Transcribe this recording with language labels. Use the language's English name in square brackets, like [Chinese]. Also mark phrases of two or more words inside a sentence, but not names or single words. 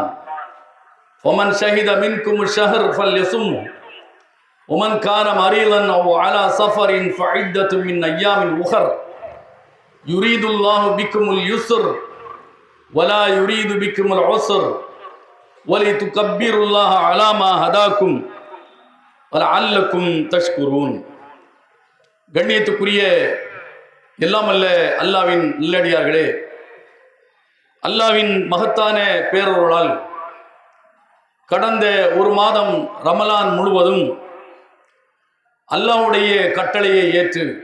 [Arabic] ومن شهد منكم الشهر فليصمه ومن كان مريضا أو على سفر فعدة من أيام أخر. يريد الله بكم اليسر ولا يريد بكم العسر ولتكبروا الله على ما هداكم ولعلكم تشكرون. [Tamil] கண்ணியத்துக்குரிய எல்லாம் அல்ல அல்லாவின் நல்லடியார்களே, அல்லாவின் மகத்தான பேரருளால் கடந்த ஒரு மாதம் ரமலான் முழுவதும் அல்லாஹ்வுடைய கட்டளையை ஏற்று